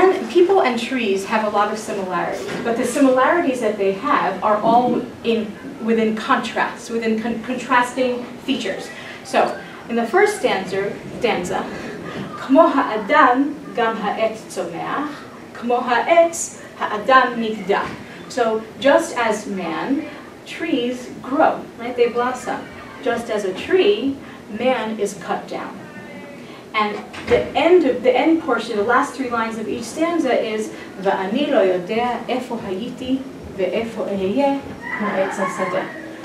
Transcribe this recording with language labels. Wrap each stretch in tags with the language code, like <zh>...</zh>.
<en>People and trees have a lot of similarities, but the similarities that they have are all within contrasts, within contrasting features. So, in the first stanza,</en> <he>כמו האדם גם העץ צומח, כמו העץ האדם נגדע.</he> <en>So, just as man, trees grow, right? They blossom. Just as a tree, man is cut down. And the end portion, the last three lines of each stanza is</en> <he>ואני לא יודע איפה הייתי ואיפה אהיה כמו עץ השדה.</he>